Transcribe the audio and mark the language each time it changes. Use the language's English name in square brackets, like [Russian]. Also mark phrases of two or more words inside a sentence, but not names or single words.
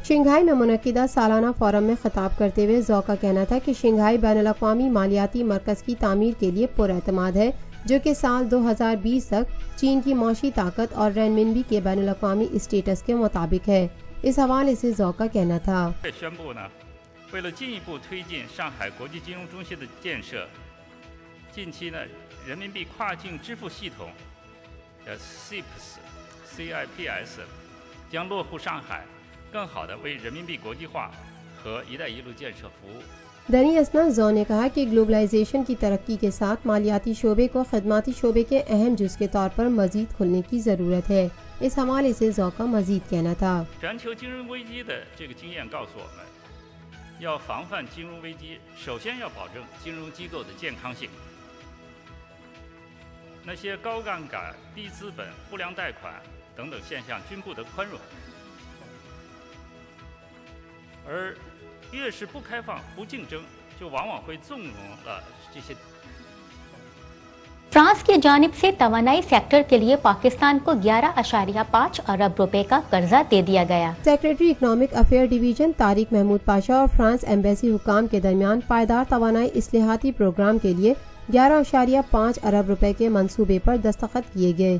[Urdu] شنگھائی میں منعقدہ سالانہ فورم میں خطاب کرتے ہوئے جو کا کہنا تھا کہ شنگھائی بین الاقوامی مالیاتی مرکز کی تعمیر کے لیے پراعتماد ہے، جو کہ سال 2020 تک چین کی معاشی طاقت اور رینمنبی کے بین الاقوامی اسٹیٹس کے مطابق ہے. اس حوالے سے جو کا کہنا تھا, [Chinese] 为了进一步推进上海国际金融中心的建设，近期呢，人民币跨境支付系统CIPS 将落户上海，更好地为人民币国际化和“一带一路”建设服务。 [Urdu] دنی اسنا جو نے کہا کہ گلوبلائزیشن کی ترقی کے ساتھ مالیاتی شعبے کو خدماتی شعبے کے اہم جز کے طور پر مزید کھلنے کی ضرورت ہے. اس حوالے سے جو کا مزید کہنا تھا, [Chinese] 全球金融危机的这个经验告诉我们，要防范金融危机，首先要保证金融机构的健康性。那些高杠杆、低资本、不良贷款等等现象均不得宽容，而越是不开放、不竞争，就往往会纵容了这些。 [Urdu] فرانس کی جانب سے توانائی سیکٹر کے لیے پاکستان کو 11.5 ارب روپے کا قرضہ دے دیا گیا. [English] Secretary Economic Affair Division [Urdu] طارق محمود پاشا اور فرانس ایمبیسی حکام کے درمیان پائیدار توانائی اصلاحاتی پروگرام کے لیے 11.5 ارب روپے کے منصوبے پر دستخط کیے گئے.